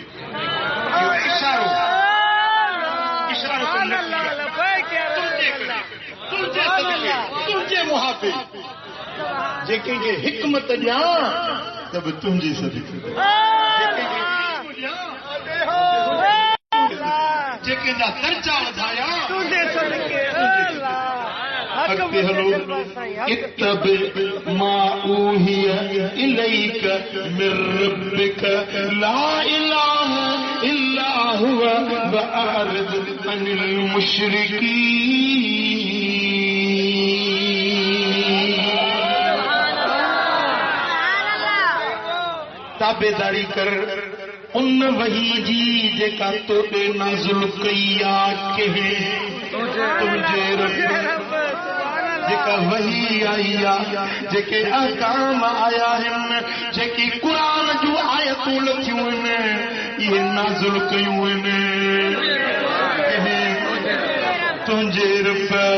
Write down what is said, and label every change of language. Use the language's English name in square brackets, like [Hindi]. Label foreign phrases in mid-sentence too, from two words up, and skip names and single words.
[Sindhi] इशारो इशारो तुंहिंजे करे, तुंहिंजे सदके, तुंहिंजे मुहाफ़े जेके हिकमत ॾियां त बि तुंहिंजे सदके, जेके जा दर्जा वधाया तुंहिंजे सदके। अॻिते हलो [Arabic] اتبع ما أوحي إليك من ربك لا إله إلا هو وأعرض عن المشركين. [Sindhi] ताबेदारी कर उन वही जी जेका तोड़े नाज़िल कई आहे तुंहिंजे रब, जेका वही आई आहे, जेके अहकाम आया आहिनि, जेकी क़ुरान जूं आयतूं लथियूं आहिनि, इहे नाज़िल कयूं आहिनि तुंहिंजे रब।